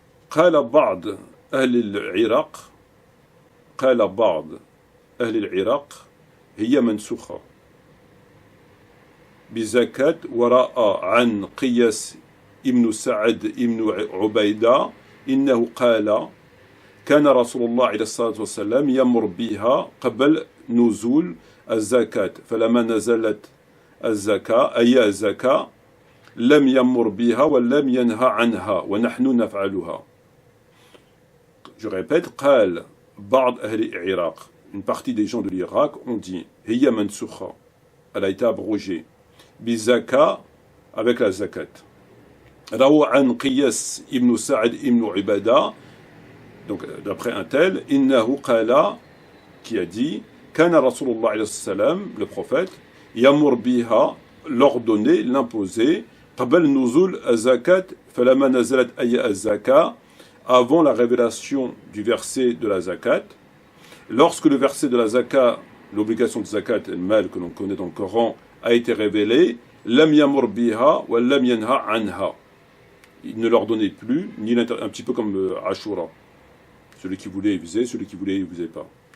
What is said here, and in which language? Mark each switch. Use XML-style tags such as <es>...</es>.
<ar>قال بعض أهل العراق هي منسوخة بزكاة وراء عن قياس ابن سعد ابن عبيدة إنه قال كان رسول الله عليه الصلاة والسلام يمر بها قبل نزول الزكاة فلما نزلت الزكاة أي الزكاة لم يمر بها ولم ينهى عنها ونحن نفعلها.</ar> <fr>Je répète, قال بعض أهل العراق, une partie des gens de l'Irak ont dit هي منسوخة, elle a été abrogée bizaka, avec la zakat.</fr> <ar>روى عن قياس ابن سعد ابن عبادة, donc d'après un tel, إنه قال, qui a dit كان رسول الله عليه السلام, le prophète, يمر بها, l'ordonner, l'imposer, قبل نزول الزكاة فلما نزلت أي الزكاة, avant la révélation du verset de la zakat.</ar> <fr>Lorsque le verset de la zakat, l'obligation de zakat, le mal que l'on connaît dans le Coran, a été révélé, lam yamur biha wa lam yanha anha. Il ne leur donnait plus, ni un petit peu comme Ashura. Celui qui voulait, il faisait, celui qui voulait, il ne faisait pas.</fr>